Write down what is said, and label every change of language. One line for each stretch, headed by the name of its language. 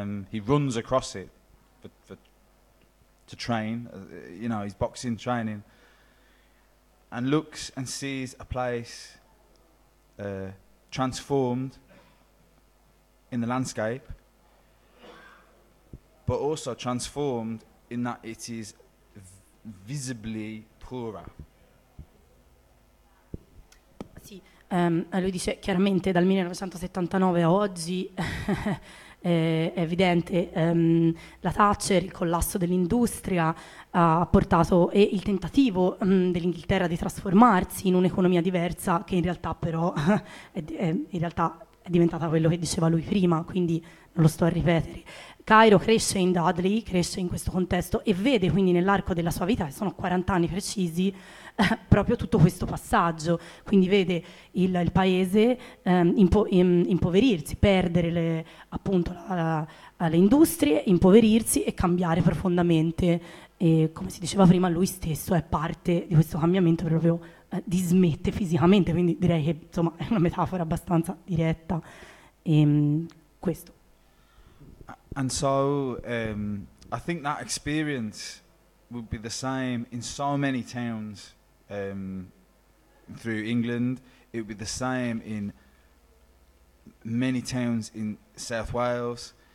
English: He runs across it to train, you know, he's boxing training, and looks and sees a place transformed in the landscape, but also transformed in that it is visibly poorer.
Italian: Lui dice chiaramente dal 1979 a oggi è evidente la Thatcher, il collasso dell'industria ha portato e il tentativo dell'Inghilterra di trasformarsi in un'economia diversa che in realtà però è diventata quello che diceva lui prima, quindi non lo sto a ripetere. Cairo cresce in Dudley, cresce in questo contesto e vede quindi nell'arco della sua vita, che sono 40 anni precisi, proprio tutto questo passaggio, quindi vede il paese impoverirsi, perdere le industrie, impoverirsi e cambiare profondamente, e come si diceva prima lui stesso è parte di questo cambiamento, proprio dismette fisicamente, quindi direi che insomma è una metafora abbastanza diretta e, questo.
English: And so I think that experience would be the same in so many towns through England. It would be the same in many towns in South Wales.